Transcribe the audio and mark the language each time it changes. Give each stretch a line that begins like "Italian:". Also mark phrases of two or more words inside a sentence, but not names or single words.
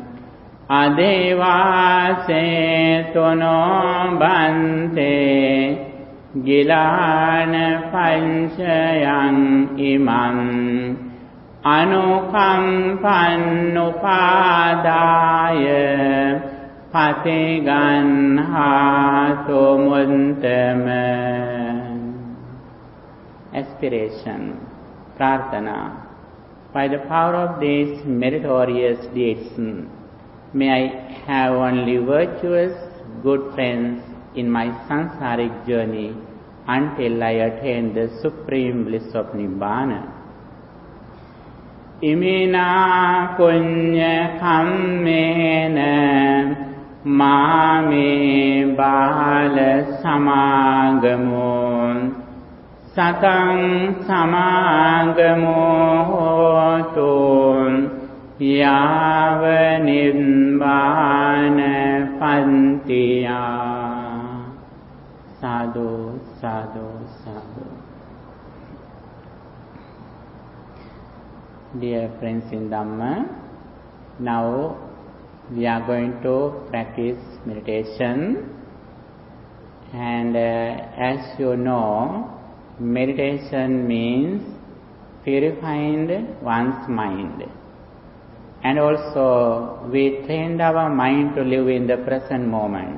Pali: adevase tuno bante gilana panchayam imam anukampannupadaya patiganhatu muntama.
English: Aspiration, prarthana. By the power of these meritorious deeds, may I have only virtuous, good friends in my sansaric journey until I attain the supreme bliss of Nibbana.
Pali: Imina punya kammena mame bala samagamo satang samagamo hotu yava nibbana pantiya. Sadhu, sadhu, sadhu.
English: Dear friends in Dhamma, now we are going to practice meditation, and as you know, meditation means purifying one's mind, and also we trained our mind to live in the present moment.